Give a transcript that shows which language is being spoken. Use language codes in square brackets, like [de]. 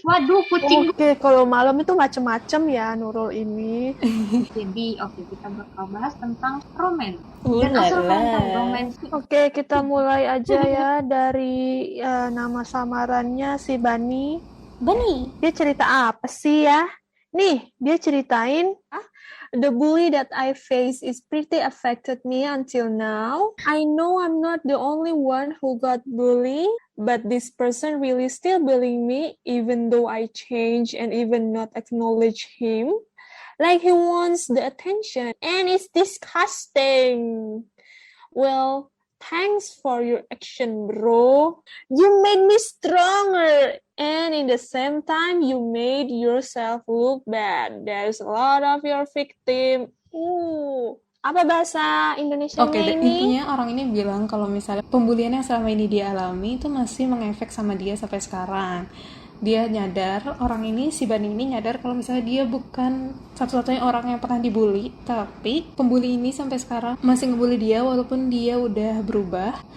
[id] Waduh, kucing. Oke, kalau malam itu macam-macam ya Nurul ini. Jadi, kita bakal bahas tentang romance. Dan asal tentang romance. Oke, kita mulai aja ya dari nama samarannya si Bani. Bani. Dia cerita apa sih ya? Nih, dia ceritain, [en] the bully that I face is pretty affected me until now. I know I'm not the only one who got bullied, but this person really still bullying me even though I change and even not acknowledge him. Like he wants the attention, and it's disgusting. Well, thanks for your action, bro. You made me stronger, and in the same time, you made yourself look bad. There's a lot of your victim. [id] Apa bahasa Indonesianya Oke, ini? intinya orang ini bilang kalau misalnya pembulian yang selama ini dia alami itu masih mengefek sama dia sampai sekarang. Dia nyadar, orang ini, si Bani ini nyadar kalau misalnya dia bukan satu-satunya orang yang pernah dibully, tapi pembuli ini sampai sekarang masih ngebully dia walaupun dia udah berubah.